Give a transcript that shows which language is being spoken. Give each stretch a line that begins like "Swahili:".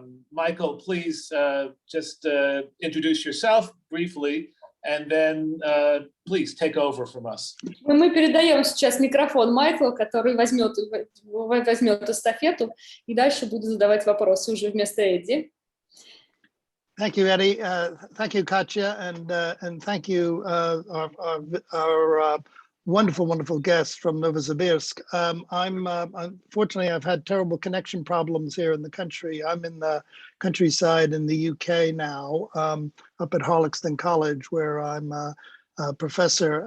English: Michael, please just introduce yourself briefly, and then please take over from us.
Russian: Мы передаем сейчас микрофон Майклу, который возьмет эстафету, и дальше буду задавать вопросы уже вместо Эдди.
English: Thank you, Eddie. Thank you, Katya, and thank you, our wonderful, wonderful guests from Novosibirsk. Unfortunately, I've had terrible connection problems here in the country. I'm in the countryside in the UK now, up at Harlexton College, where I'm a professor.